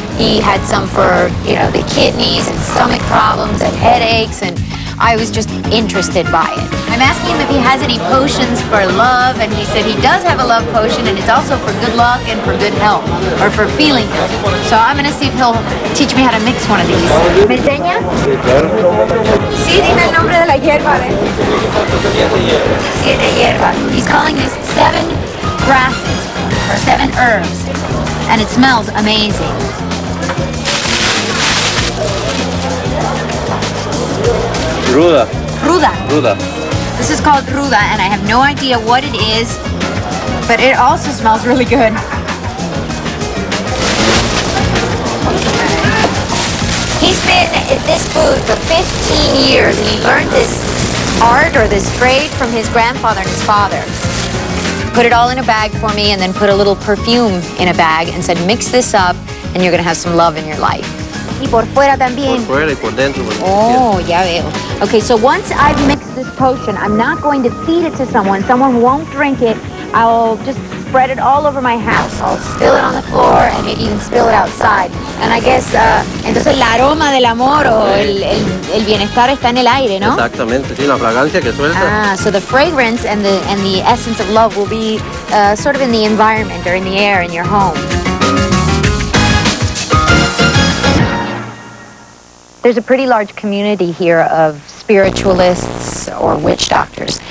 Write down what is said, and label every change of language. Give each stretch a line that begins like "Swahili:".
English: He had some for, the kidneys and stomach problems and headaches, and I was just interested by it. I'm asking him if he has any potions for love, and he said he does have a love potion, and it's also for good luck and for good health, or for feeling good. So I'm going to see if he'll teach me how to mix one of these.
Spanish: ¿Me enseña? Sí, dime el nombre de la hierba, ¿eh? 7 hierbas.
English: He's calling this 7 grasses, or 7 herbs, and it smells amazing.
Spanish: Ruda. Ruda. Ruda.
English: This is called ruda, and I have no idea what it is, but it also smells really good. He's been at this food for 15 years, and he learned this art or this trade from his grandfather and his father. Put it all in a bag for me, and then put a little perfume in a bag, and said, mix this up, and you're gonna have some love in your life.
Spanish: Y por fuera también. Por fuera y por dentro. Oh, ya veo.
English: Okay, so once I've mixed this potion, I'm not going to feed it to someone. Someone won't drink it. I'll just spread it all over my house. I'll spill it on the floor and maybe even spill it outside. And I guess,
Spanish: entonces el aroma del amor o el bienestar está en el aire, ¿no? Exactamente, sí, la fragancia que suelta.
English: Ah, so the fragrance and the essence of love will be sort of in the environment or in the air in your home. There's a pretty large community here of spiritualists or witch doctors.